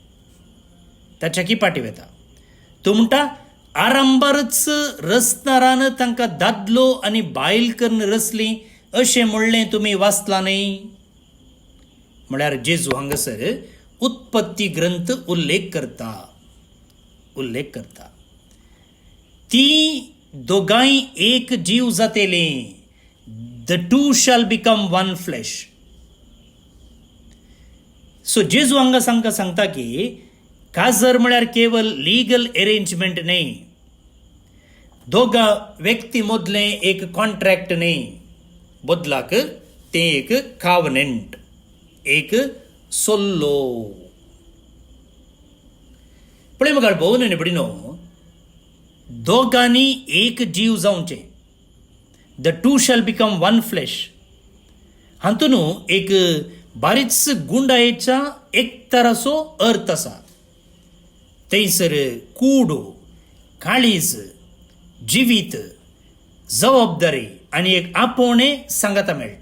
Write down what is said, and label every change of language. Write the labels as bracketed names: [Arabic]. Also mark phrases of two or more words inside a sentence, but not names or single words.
[Konkani] तो म्हणटा आरंभारच रचणारान तांकां दादलो आनी बायल करून रचली अशें म्हणलें तुमी वाचलां न्ही. म्हळ्यार जेजू हांगासर उत्पत्ती ग्रंथ उल्लेख करता. ती दोगांय एक जीव जातेली. [English] the two shall become one flesh. [Konkani] सो जेजू हांगा सांगता की काजर म्हळ्यार केवळ [English] legal arrangement [Konkani] न्ही, दोगा व्यक्ती मदलें एक कॉन्ट्रॅक्ट न्ही, बदलाक तें एक कावनेंट, एक सोल्लो. पळय मुखार भोवन आनी भयणीनो, दोगांनी एक जीव जावचें. [English] the two shall become one flesh [Konkani] हातून एक बारीच गुंडायेचा एकतराचो अर्थ आसा. थंयसर कूड, काळीज, जिवीत, जबाबदारी आनी एक आपोवणें सांगाता मेळटा.